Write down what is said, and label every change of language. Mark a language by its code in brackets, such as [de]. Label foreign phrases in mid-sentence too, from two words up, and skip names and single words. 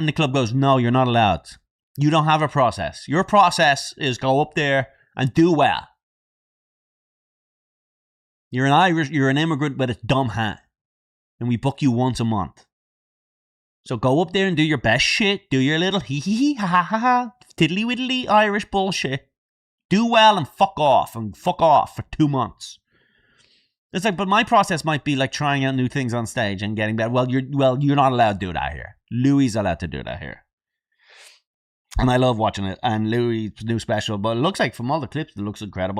[en] And the club goes, no, you're not allowed. You don't have a process. Your process is go up there and do well. You're an immigrant with a dumb hat. And we book you once a month. So go up there and do your best shit. Do your little hee hee hee, ha ha ha ha, tiddly widdly Irish bullshit. Do well and fuck off for 2 months. It's like, but my process might be like trying out new things on stage and getting better. Well, you're not allowed to do that here. Louis is allowed to do that here. And I love watching it. And Louis' new special, but it looks like from all the clips, it looks incredible.